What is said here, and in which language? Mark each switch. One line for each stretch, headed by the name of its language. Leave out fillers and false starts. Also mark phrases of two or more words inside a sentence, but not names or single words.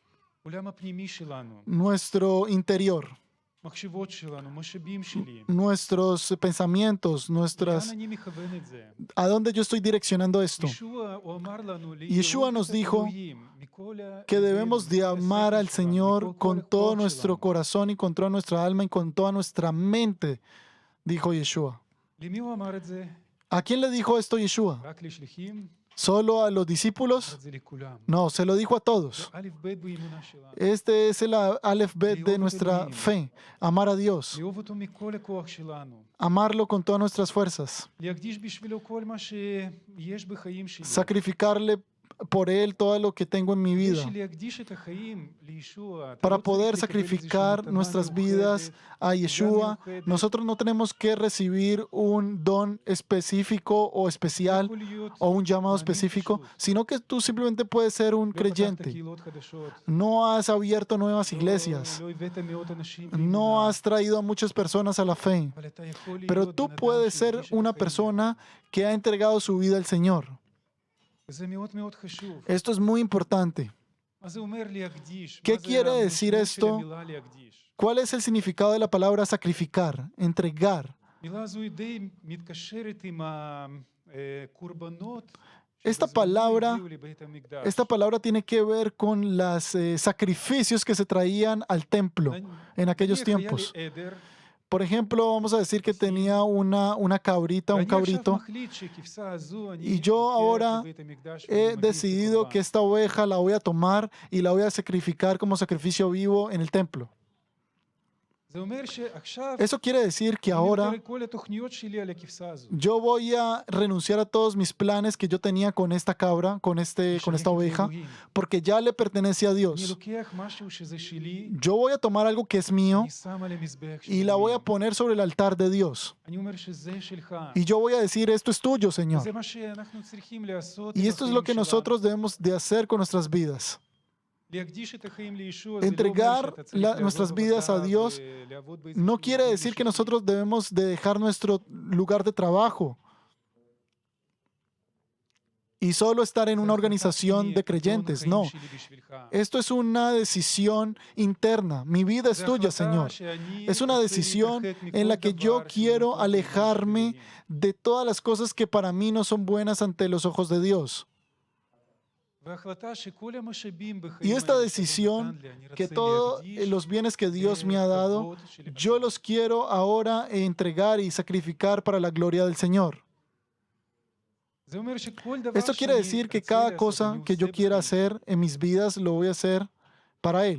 Hebrew: עולם הפנימי שלנו,
Spanish: nuestro interior,
Hebrew: מחשבות שלנו, משאבים שלי.
Spanish: nuestros pensamientos,
Hebrew: לאן אני מכוון את זה?
Spanish: a dónde yo estoy direccionando esto.
Hebrew: ישוע, הוא אמר לנו,
Spanish: Yeshua
Hebrew: לאהוב
Spanish: nos
Hebrew: את
Spanish: dijo
Hebrew: אלוהים מכל
Spanish: Que
Hebrew: הלב,
Spanish: debemos de
Hebrew: מכל
Spanish: amar al
Hebrew: השכל שלנו,
Spanish: Señor
Hebrew: מכל
Spanish: con
Hebrew: הכוח
Spanish: todo
Hebrew: שלנו.
Spanish: nuestro corazón y con toda nuestra alma y con toda nuestra mente, dijo Yeshua.
Hebrew: למי הוא אמר את זה?
Spanish: ¿A quién le dijo esto Yeshua?
Hebrew: רק לשליחים?
Spanish: ¿Solo a los discípulos?
Hebrew: זה לכולם.
Spanish: No, se lo dijo a todos.
Hebrew: א' ב' באמונה שלנו.
Spanish: Este es el Aleph Bet de nuestra fe. Amar a Dios.
Hebrew: לאהוב אותו מכל הכוח שלנו.
Spanish: Amarlo con todas nuestras fuerzas.
Hebrew: להקדיש בשבילו כל מה שיש בחיים שלי.
Spanish: Sacrificarle por Él todo lo que tengo en mi vida.
Hebrew: להקדיש את החיים לישוע. אתה
Spanish: Para
Hebrew: לא צריך
Spanish: poder
Hebrew: לקבל
Spanish: sacrificar
Hebrew: איזושהי
Spanish: nuestras
Hebrew: מתנה
Spanish: vidas a
Hebrew: מיוחדת,
Spanish: Yeshua,
Hebrew: מיוחדת.
Spanish: nosotros no tenemos que recibir un don específico o especial
Hebrew: יכול להיות
Spanish: o un llamado
Hebrew: מאמין
Spanish: específico,
Hebrew: פשוט.
Spanish: sino que tú simplemente puedes ser un
Hebrew: לא פתחת
Spanish: creyente.
Hebrew: קהילות חדשות.
Spanish: No has abierto nuevas iglesias.
Hebrew: לא הבאת מאות אנשים
Spanish: No
Hebrew: לאמונה.
Spanish: has traído a muchas personas a la fe.
Hebrew: אבל אתה יכול
Spanish: Pero
Hebrew: להיות
Spanish: tú
Hebrew: בן אדם
Spanish: puedes ser
Hebrew: שהקדיש את
Spanish: una
Hebrew: החיים.
Spanish: persona que ha entregado su vida al Señor.
Hebrew: זה מאוד מאוד חשוב.
Spanish: Esto es muy importante.
Hebrew: מה זה אומר להקדיש?
Spanish: ¿Qué
Hebrew: מה זה
Spanish: quiere decir
Hebrew: המשמעות של
Spanish: esto?
Hebrew: המילה להקדיש?
Spanish: ¿Cuál es el significado de la palabra sacrificar, entregar?
Hebrew: המילה הזו היא די מתקשרת עם הקורבנות
Spanish: Esta
Hebrew: שבזמנו
Spanish: palabra,
Hebrew: הגיעו לבית המקדש.
Spanish: esta palabra tiene que ver con los sacrificios que se traían al templo en aquellos
Hebrew: נניח היה לי
Spanish: tiempos.
Hebrew: עדר,
Spanish: Por ejemplo, vamos a decir que tenía una cabrita, un
Hebrew: ואני עכשיו
Spanish: cabrito,
Hebrew: מחליט שכבשה הזו אני
Spanish: y yo
Hebrew: לוקח
Spanish: ahora
Hebrew: לבית המקדש
Spanish: he
Hebrew: ואני מביא
Spanish: decidido
Hebrew: כקורבן.
Spanish: que esta oveja la voy a tomar y la voy a sacrificar como sacrificio vivo en el templo.
Hebrew: זה אומר שעכשיו
Spanish: Eso quiere decir que
Hebrew: אני
Spanish: ahora
Hebrew: מוותר כל התוכניות שלי על הכבשה הזו.
Spanish: yo voy a renunciar a todos mis planes que yo tenía con esta cabra, con esta
Hebrew: שייכת
Spanish: oveja,
Hebrew: לאלוהים.
Spanish: porque ya le pertenece a
Hebrew: אני
Spanish: Dios.
Hebrew: לוקח משהו שזה שלי,
Spanish: Yo voy a tomar algo que es mío
Hebrew: אני שם על המזבח של
Spanish: y la voy a
Hebrew: אלוהים.
Spanish: poner sobre el altar de Dios.
Hebrew: אני אומר שזה שלך.
Spanish: Y yo voy a decir, esto es tuyo, Señor.
Hebrew: זה מה שאנחנו צריכים לעשות
Spanish: Y
Hebrew: עם
Spanish: esto es lo que
Hebrew: החיים שלנו.
Spanish: nosotros debemos de hacer con nuestras vidas.
Hebrew: להקדיש את החיים לישוע, זה לא אומר
Spanish: Entregar
Hebrew: שאתה צריך לעבוד
Spanish: nuestras vidas a
Hebrew: בעבודה
Spanish: Dios
Hebrew: ולעבוד באיזשהו
Spanish: no quiere
Hebrew: מקום
Spanish: decir que
Hebrew: אישי.
Spanish: nosotros debemos de dejar nuestro lugar de trabajo y solo estar en
Hebrew: זה
Spanish: una
Hebrew: החלטה
Spanish: organización
Hebrew: פנימית,
Spanish: de
Hebrew: פתרון
Spanish: creyentes.
Hebrew: החיים
Spanish: No,
Hebrew: שלי בשבילך.
Spanish: esto es una decisión interna. Mi vida es
Hebrew: זה
Spanish: tuya,
Hebrew: החלטה
Spanish: Señor.
Hebrew: שאני
Spanish: Es una
Hebrew: רוצה
Spanish: decisión
Hebrew: להתרחק מכל
Spanish: en la que yo
Hebrew: דבר שהוא
Spanish: quiero
Hebrew: מתוך
Spanish: alejarme
Hebrew: עיניו של אלוהים.
Spanish: de todas las cosas que para mí no son buenas ante los ojos de Dios.
Hebrew: וההחלטה שכל המשאבים בחיים
Spanish: Y esta
Hebrew: האלה
Spanish: decisión,
Hebrew: שהוא נתן לי, אני
Spanish: que
Hebrew: רוצה
Spanish: todos
Hebrew: להקדיש
Spanish: los bienes que Dios me ha dado,
Hebrew: לכבוד של
Spanish: yo
Hebrew: הקדוש.
Spanish: los quiero ahora entregar y sacrificar para la gloria del Señor.
Hebrew: זה אומר שכל דבר
Spanish: Esto quiere
Hebrew: שאני
Spanish: decir que
Hebrew: ארצה
Spanish: cada
Hebrew: לעשות,
Spanish: cosa
Hebrew: אני
Spanish: que yo
Hebrew: עושה
Spanish: quiera
Hebrew: בחיים.
Spanish: hacer en mis vidas lo voy a hacer para Él.